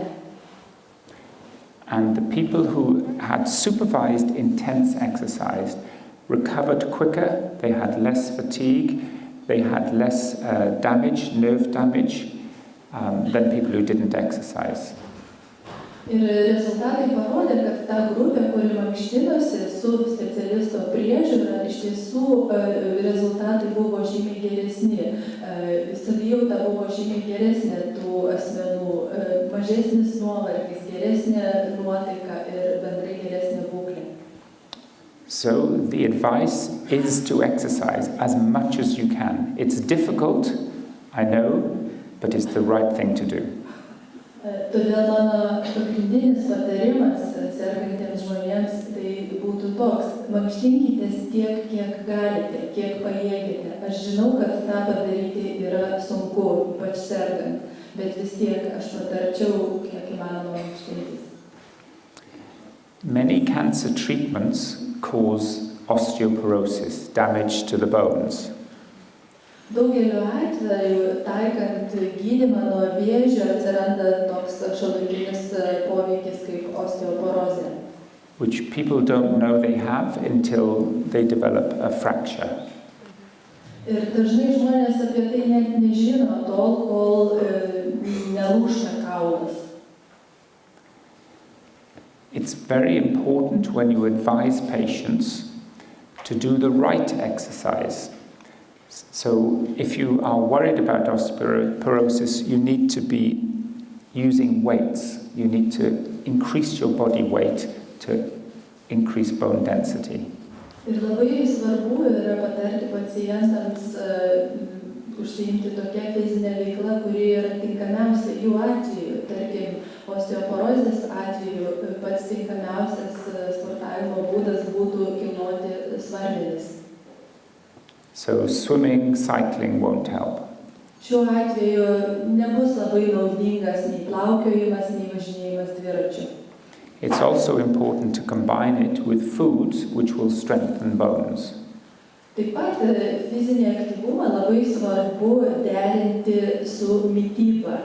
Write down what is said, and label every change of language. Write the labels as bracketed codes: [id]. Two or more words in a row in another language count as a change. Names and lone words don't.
[en] And the people who had supervised intense exercise recovered quicker, they had less fatigue, they had less damage, nerve damage, than people who didn't exercise. [lt] Ir rezultatai parodė, kad ta grupė, kuri mankštinosi su specialisto priežiūra, iš tiesų rezultatai buvo žymiai geresni. Savijauta buvo žymiai geresnė tų asmenų, mažesnis nuovargis, geresnė nuotaika ir bendrai geresnė būklė. [en] So the advice is to exercise as much as you can. It's difficult, I know, but it's the right thing to do. [lt] Todėl mano pagrindinis patarimas sergantiems žmonėms tai būtų toks: mankštinkitės tiek, kiek galite, kiek pajėgite. Aš žinau, kad tą padaryti yra sunku, ypač sergant, bet vis tiek aš patarčiau, kiek įmanoma mankštintis. [en] Many cancer treatments cause osteoporosis, damage to the bones. [lt] Daugeliu atveju, taikant gydymą nuo vėžio, atsiranda toks šalutinis poveikis kaip osteoporozė. [en] Which people don't know they have until they develop a fracture. [lt] Ir dažnai žmonės apie tai net nežino tol, kol nelūžta kaulas. [en] It's very important when you advise patients to do the right exercise. So if you are worried about osteoporosis, you need to be using weights. You need to increase your body weight to increase bone density. [lt] Ir labai svarbu yra patarti pacientams užsiimti tokia fizinė veikla, kuri yra tinkamiausia jų atveju. Tarkim, osteoporozės atveju pats tinkamiausias sportavimo būdas būtų kilnoti svarmenis. [en] So swimming, cycling won't help. [lt] Šiuo atveju nebus labai naudingas nei plaukiojimas, nei važinėjimas dviračiu. [en] It's also important to combine it with foods which will strengthen bones. [lt] Taip pat fizinį aktyvumą labai svarbu derinti su mityba.